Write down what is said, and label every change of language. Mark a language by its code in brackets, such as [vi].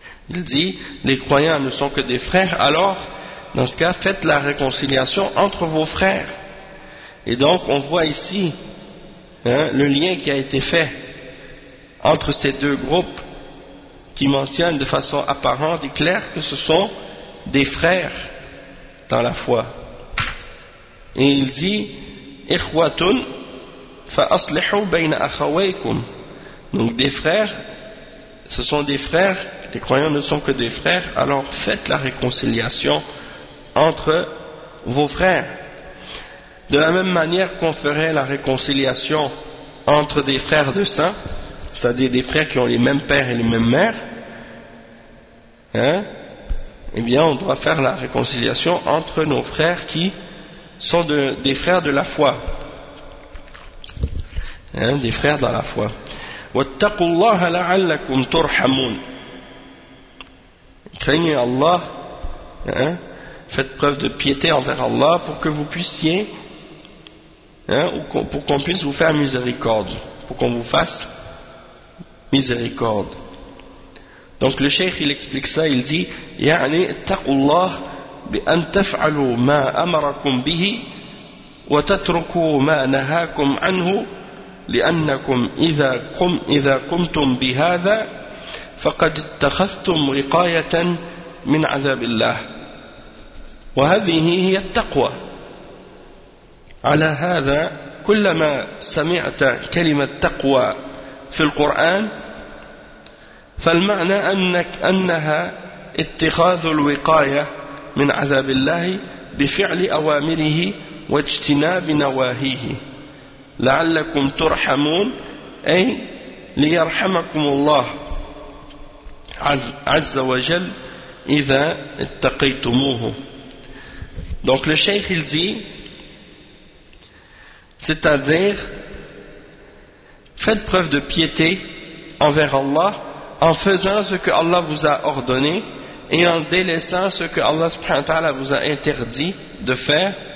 [fr] Il dit, les croyants ne sont que des frères, alors, dans ce cas, faites la réconciliation entre vos frères. Et donc, on voit ici le lien qui a été fait entre ces deux groupes qui mentionnent de façon apparente et claire que ce sont des frères dans la foi. Et il dit, [ar] إِخْوَةٌ فَأَصْلِحُوا بَيْنَ أَخَوَيْكُمْ. [fr] Donc des frères, ce sont des frères, les croyants ne sont que des frères, alors faites la réconciliation entre vos frères. De la même manière qu'on ferait la réconciliation entre des frères de sang, c'est-à-dire des frères qui ont les mêmes pères et les mêmes mères, eh bien on doit faire la réconciliation entre nos frères qui sont des frères de la foi. Des frères dans la foi. [ar] واتقوا الله لعلكم ترحمون. [fr] Craignez Allah hein, faites preuve de piété envers Allah pour que vous puissiez, hein, ou pour qu'on puisse vous faire miséricorde, pour qu'on vous fasse miséricorde. Donc le cheikh il explique ça, il dit [ar] يعني اتقوا الله بأن تفعلوا ما أمركم به وتتركوا ما نهاكم عنه لأنكم إذا قمتم بهذا فقد اتخذتم رقاية من عذاب الله وهذه هي التقوى. على هذا كلما سمعت كلمة تقوى في القرآن فالمعنى أنك أنها اتخاذ الوقاية من عذاب الله بفعل أوامره واجتناب نواهيه لعلكم ترحمون أي ليرحمكم الله عز وجل إذا اتقيتموه. [fr] Donc le cheikh il dit, c'est-à-dire, faites preuve de piété envers Allah en faisant ce que Allah vous a ordonné et en délaissant ce que Allah subhanahu wa ta'ala vous a interdit de faire.